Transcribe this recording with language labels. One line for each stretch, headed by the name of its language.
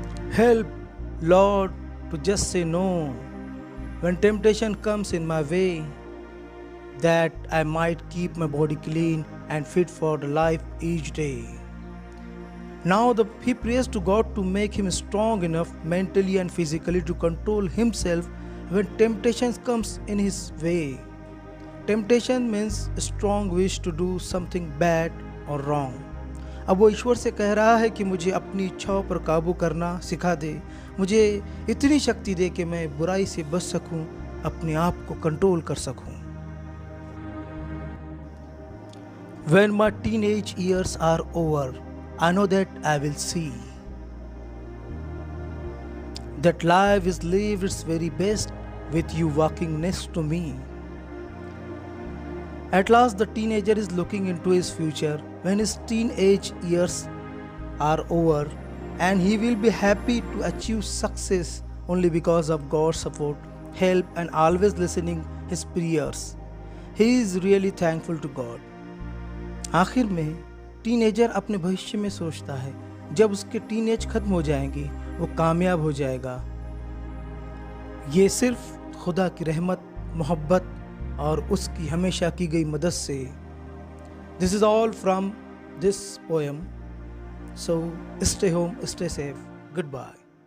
English: Help, Lord, to just say no when temptation comes in my way, that I might keep my body clean and fit for the life each day. Now he prays to God to make him strong enough mentally and physically to control himself when temptation comes in his way. Temptation means a strong wish to do something bad or wrong.
Hindi: अब वो ईश्वर से कह रहा है कि मुझे अपनी इच्छाओं पर काबू करना सिखा दे, मुझे इतनी शक्ति दे कि मैं बुराई से बच सकूं, अपने आप को कंट्रोल कर सकूं.
English: When my teenage years are over, I know that I will see that life is lived its very best with you walking next to me. At last the teenager is looking into his future when his teenage years are over, and he will be happy to achieve success only because of God's support, help and always listening his prayers. He is really thankful to God.
Hindi: आखिर में teenager अपने भविष्य में सोचता है, जब उसके teenage खत्म हो जाएंगे वो कामयाब हो जाएगा. ये सिर्फ खुदा की रहमत, मोहब्बत और उसकी हमेशा की गई मदद से.
English: This is all from this poem. So stay home, stay safe. Goodbye.